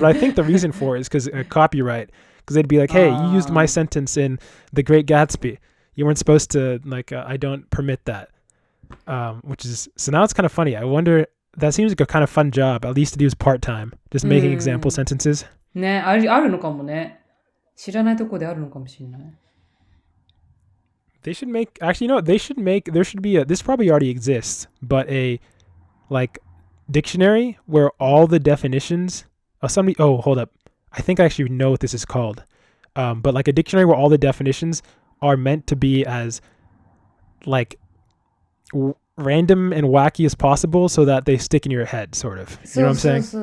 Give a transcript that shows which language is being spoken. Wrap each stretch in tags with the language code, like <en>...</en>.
<en>But I think the reason for it is because copyright. Because they'd be like, hey, you used my sentence in The Great Gatsby. You weren't supposed to, like, I don't permit that. Which is, so now it's kind of funny. I wonder, that seems like a kind of fun job, at least to do as part-time, just making example sentences.</en> <ja>ね、あるのかもね。知らないとこであるのかもしれない。</ja> <en>They should make, actually, no, they should make, there should be this probably already exists, but a, like, dictionary where all the definitions, hold up. I think I actually know what this is called. But like a dictionary where all the definitions are meant to be as, like, random and wacky as possible so that they stick in your head, sort of. You know what I'm saying?</en>